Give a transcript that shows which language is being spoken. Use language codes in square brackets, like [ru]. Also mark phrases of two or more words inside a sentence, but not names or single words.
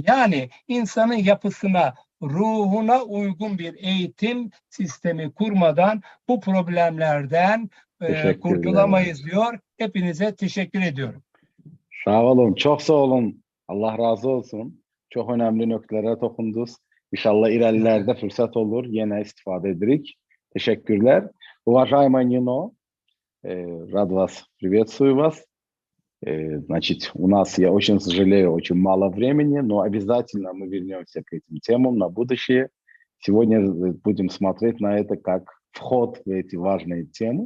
[tr] Yani insanın yapısına, ruhuna uygun bir eğitim sistemi kurmadan bu problemlerden kurtulamayız diyor. Hepinize teşekkür ediyorum. Sağ olun, çok sağ olun. Allah razı olsun. Çok önemli noktalara dokundunuz. İnşallah ilerlerde fırsat olur. Yine istifade ederiz. Teşekkürler. [ru] Уважаемый Нино, рад вас, приветствую вас. Значит, у нас, я очень сожалею, очень мало времени, но обязательно мы вернемся к этим темам на будущее. Сегодня будем смотреть на это как вход в эти важные темы.